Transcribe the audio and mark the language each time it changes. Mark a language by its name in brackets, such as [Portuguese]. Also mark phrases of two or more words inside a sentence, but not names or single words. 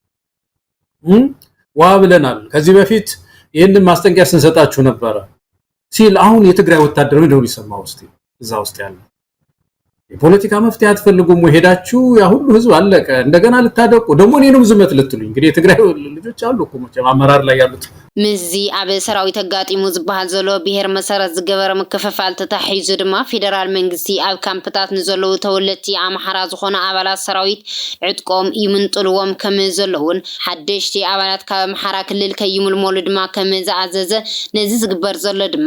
[Amharic] ዋ ብለናል ከዚህ በፊት ይሄንን ማስጠንቀቂያ ስንሰጣችሁ ነበር ሲል አሁን የትግራይ ወታደር ነው የሚሰማው እስቲ እዛ ውስጥ ያለው የፖለቲካ መፍትሄ አትፈልጉም ሄዳችሁ ያ ሁሉ ህዝብ አለቀ እንደገና ልታደቁ ደግሞ እኔንም ዝመት ልትሉኝ እንግዲህ የትግራይ ልጆች አሉ እኮ መቼም አመራር ላይ ያሉት [Tigrinya] ምዚ ኣብ ሰራዊት አጋጢሙ ዝበሃል ዘሎ ብሄር መሰረት ዝገበረ ምክፍፋል ተታሒዙ ድማ ፌደራል መንግስቲ ኣብ ካምፕታት ንዘለዉ ተወለድቲ ኣምሓራ ዝኾነ ኣባላት ሰራዊት ዕጥቆም ይምንጥልዎም ከም ዘለውን ሓደሽቲ ኣባላት ካብ ኣምሓራ ክልል ከይምልመሉ ድማ ከም ዝኣዘዘ ነዚ ዝግበር ዘሎ ድማ